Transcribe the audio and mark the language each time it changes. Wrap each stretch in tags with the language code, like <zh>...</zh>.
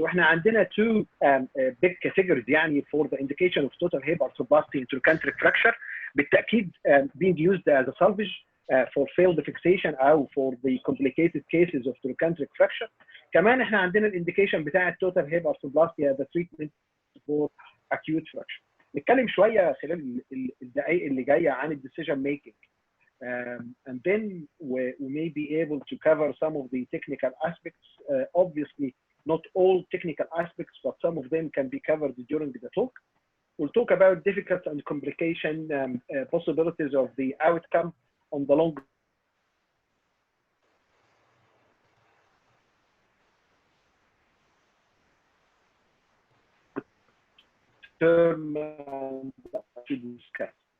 <ar>واحنا عندنا</ar> <en>two big categories</en> <ar>يعني</ar> <en>for the indication of total hip arthroplasty in trochanteric fracture،</en> <ar>بالتاكيد</ar> <en>being used as a salvage for failed fixation</en> <ar>او</ar> <en>for the complicated cases of trochanteric fracture.</en> <ar>كمان احنا عندنا الانديكيشن بتاع</ar> <en>total hip arthroplasty as a treatment for acute fracture.</en> <ar>نتكلم شويه خلال الدقائق اللي جايه عن الديسيجن ميكنج.</ar> <en>And then we may be able to cover some of the technical aspects. Obviously, not all technical aspects, but some of them can be covered during the talk. We'll talk about difficult and complication possibilities of the outcome on the long term to discuss.</en>